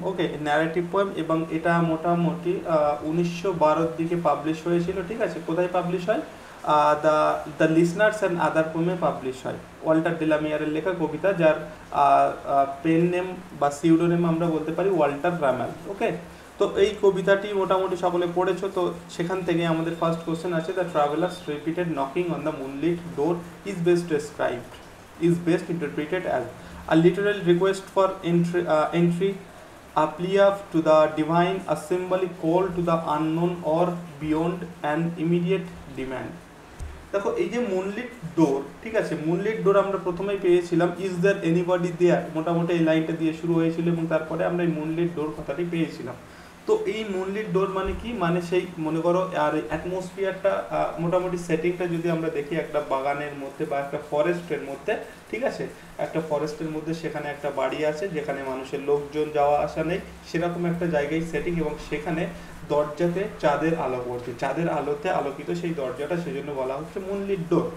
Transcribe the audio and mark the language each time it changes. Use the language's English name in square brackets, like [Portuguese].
[Bangla] ওকে, narrative poem, এবং এটা মোটামুটি 1912 দিকে পাবলিশ হয়েছিল, ঠিক আছে? কোথায় পাবলিশ হয়? The the listeners and other পোয়েমে publish হয়। ওয়াল্টার ডেলামিয়ারের লেখা কবিতা, যার পেন নেম বা সিউডোনেম আমরা বলতে পারি ওয়াল্টার রামেল। ওকে, তো এই কবিতাটি মোটামুটি সকলে পড়েছো। তো সেখান থেকে আমাদের ফার্স্ট কোশ্চেন আছে, [English] The travellers repeated knocking on the moonlit door is best described is best interpreted as a literal request for entry, a plea to the divine, a symbolic call to the unknown, or beyond an immediate demand. [Bangla] দেখো, এই যে moonlit ডোর, ঠিক আছে, moonlit ডোর আমরা প্রথমেই পেয়েছিলাম [English] is there anybody there, [Bangla] মোটামুটি এই লাইনটা দিয়ে শুরু হয়েছিল এবং তারপরে আমরা এই মুনলিট ডোর কথাটি পেয়েছিলাম। তো এই মুনলিট ডোর মানে কি? মানে সেই মনে করো আর অ্যাটমসফিয়ারটা, মোটামুটি সেটিংটা যদি আমরা দেখি একটা বাগানের মধ্যে বা একটা ফরেস্টের মধ্যে, ঠিক আছে, একটা ফরেস্টের মধ্যে সেখানে একটা বাড়ি আছে যেখানে মানুষের লোকজন যাওয়া আসা নেই, সেরকম একটা জায়গায় সেটিং, এবং সেখানে দরজাতে চাঁদের আলো পড়ছে, চাঁদের আলোতে আলোকিত সেই দরজাটা, সেজন্য বলা হচ্ছে মুনলিট ডোর।